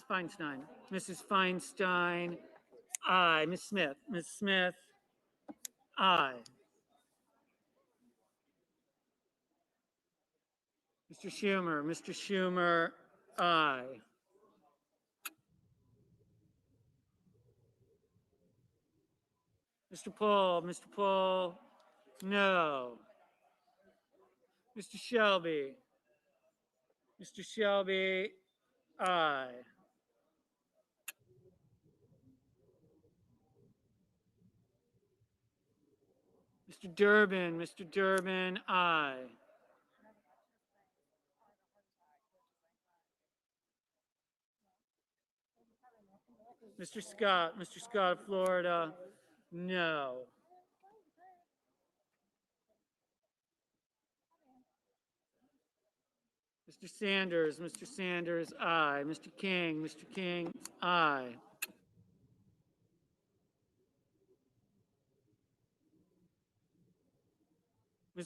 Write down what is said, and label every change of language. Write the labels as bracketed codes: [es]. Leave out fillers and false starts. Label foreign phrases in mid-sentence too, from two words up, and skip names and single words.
[en] Feinstein, aye. Ms. Smith, aye. Mr. Schumer, aye. Mr. Paul, no. Mr. Shelby, aye. Mr. Durbin, aye. Mr. Scott of Florida, no. Mr. Sanders, aye. Mr. King, aye. Ms.